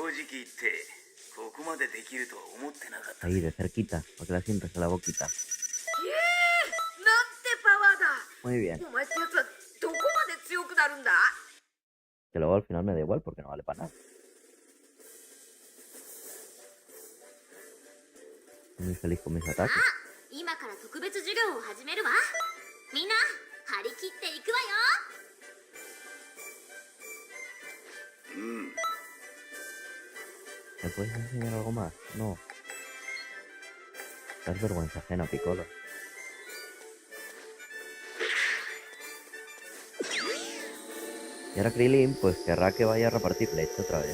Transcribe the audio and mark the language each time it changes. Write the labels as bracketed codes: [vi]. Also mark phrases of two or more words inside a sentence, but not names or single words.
[ja] 言ってここまでできるとは思ってなかった。 [es] Ahí, de cerquita, para que la sientas en la boquita. [ja] なんてパワーだ。 [es] Muy bien. [ja] お前ってやつはどこまで強くなるんだ？ [es] Que luego al final me da igual porque no vale para nada. Muy feliz con mis ataques. [ja] 今から特別授業を始めるわ。みんな張り切っていくわよ。 [es] ¿Me puedes enseñar algo más? No. Das vergüenza ajena, Piccolo. Y ahora Krillin, pues querrá que vaya a repartir leche otra vez.